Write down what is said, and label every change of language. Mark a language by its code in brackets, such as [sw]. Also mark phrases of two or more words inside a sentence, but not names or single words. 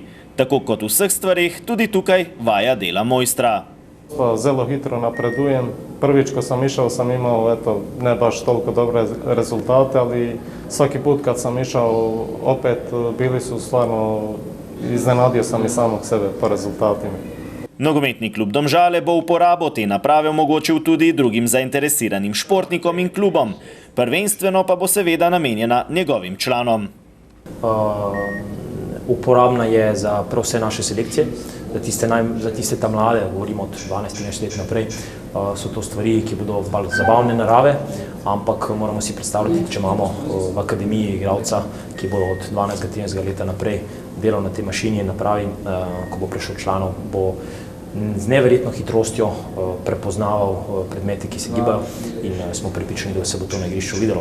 [sl] Tako kot v vseh stvarih, tudi tukaj vaja dela mojstra. Zelo hitro napredujem. [hr] Prvič, ko sam išao, sam imao ne baš toliko dobre rezultate, ali svaki put kad sam išao, opet bili su stvarno, iznenadio sam i samog sebe po rezultatima. [sl] Nogometni klub Domžale bo uporabo te naprave omogočil tudi drugim zainteresiranim športnikom in klubom. Prvenstveno pa bo seveda namenjena njegovim članom. Uporabna je za prav vse naše selekcije, za tiste tam mlade, govorimo od 12-13 let naprej, so to stvari, ki bodo bolj zabavne narave, ampak moramo si predstavljati, če imamo v akademiji igralca, ki bo od 12-13 leta naprej delal na tej mašini in napravi, ko bo prišel članov, bo z neverjetno hitrostjo prepoznaval predmete, ki se gibajo in smo prepričani, da se bo to na igrišču videlo.